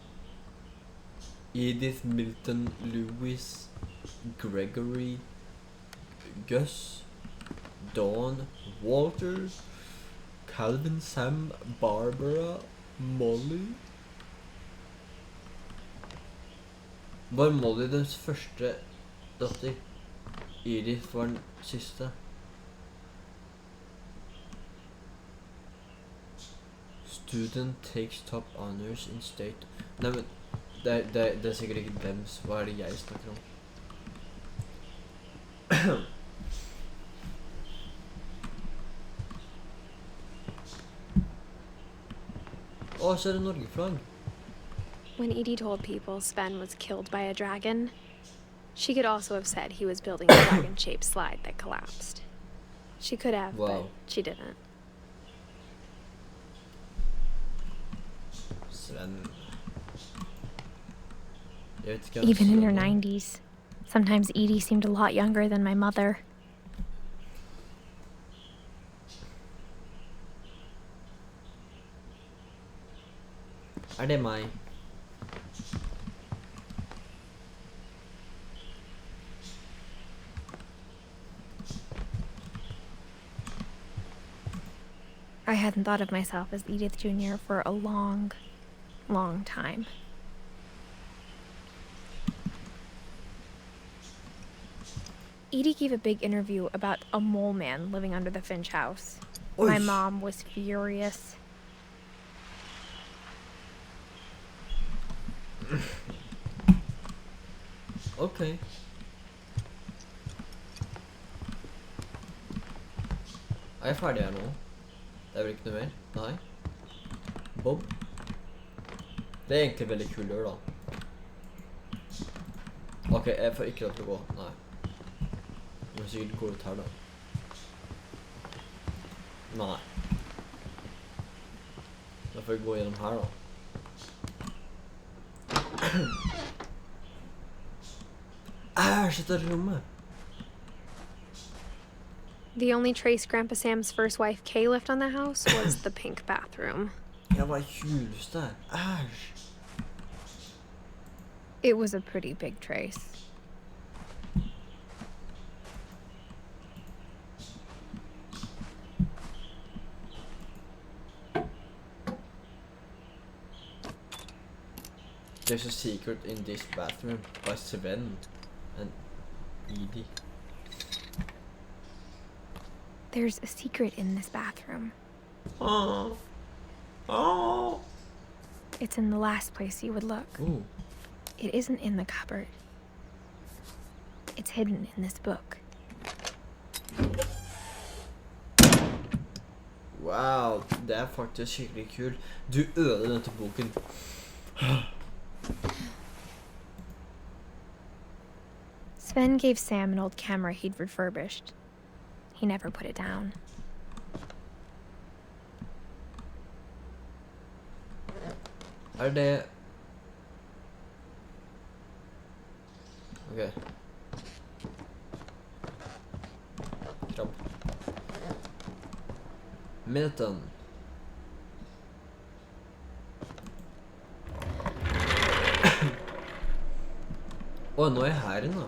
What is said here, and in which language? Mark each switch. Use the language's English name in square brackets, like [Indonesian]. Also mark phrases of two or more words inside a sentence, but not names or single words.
[English] Edith, Milton, Louis, Gregory, Gus, Dawn, Walter, Calvin, Sam, Barbara, Molly. [Norwegian] Var Molly den første datter? Edith var den siste. [English] Student takes top honors in state. [Norwegian] Nei, men det er sikkert ikke dems. Hva er det jeg snakker om? Å, så er det Norge-flagg. [English] When Edie told people Sven was killed by a dragon, she could also have said he was building a dragon-shaped slide that collapsed. She could have, Wow. but she didn't. Sven. [Norwegian] Jeg vet ikke hva [English] Even in her [Norwegian] Sven er. [English] 90s, sometimes Edie seemed a lot younger than my mother. [Norwegian] Er det meg? [English] I hadn't thought of myself as Edith Jr. for a long, long time. Edie gave a big interview about a mole man living under the Finch house. My [Norwegian] Oi. [English] mom was furious. [Norwegian] Ok. Er jeg ferdig her nå? Det er vel ikke noe mer? Nei. Bob? Det er egentlig veldig kul dør da. Ok, jeg får ikke lov til å gå. Nei. Jeg må sikkert gå ut her da. Nei. Da får jeg gå gjennom her da. Æsj, dette rommet! [English] The only trace Grandpa Sam's first wife Kay left on the house was the pink bathroom. [Norwegian] Jeg var juleste. Æsj! [English] It was a pretty big trace. There's a secret in this bathroom by Sven and Edie. There's a secret in this bathroom. Oh. Oh. It's in the last place you would look. Ooh. It isn't in the cupboard. It's hidden in this book. [Norwegian] Wow, det er faktisk skikkelig kult. Du ødela denne boken. [English] Sven gave Sam an old camera he'd refurbished. He never put it down. [Norwegian] Er det... Ok. Krabb. Milton. Åh, nå er jeg her inne.